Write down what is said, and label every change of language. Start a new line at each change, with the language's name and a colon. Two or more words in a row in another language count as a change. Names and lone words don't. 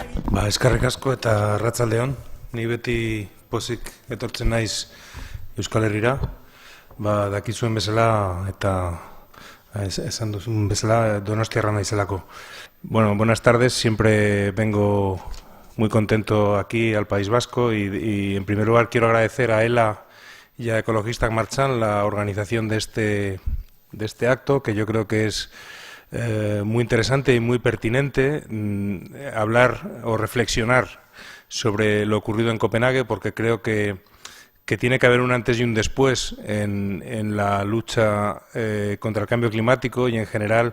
Basque: Eskerrik asko eta arratsaldeon. Ni beti pozik etortzen naiz Euskal Herrira. Dakizuen bezala eta esan duzun bezala Donostiarra naizelako.
Spanish: Bueno, buenas tardes. Siempre vengo muy contento aquí al País Vasco y en primer lugar quiero agradecer a ELA y a Ekologistak Martxan la organización de este acto, que yo creo que es muy interesante y muy pertinente hablar o reflexionar sobre lo ocurrido en Copenhague, porque creo que tiene que haber un antes y un después en la lucha contra el cambio climático y en general.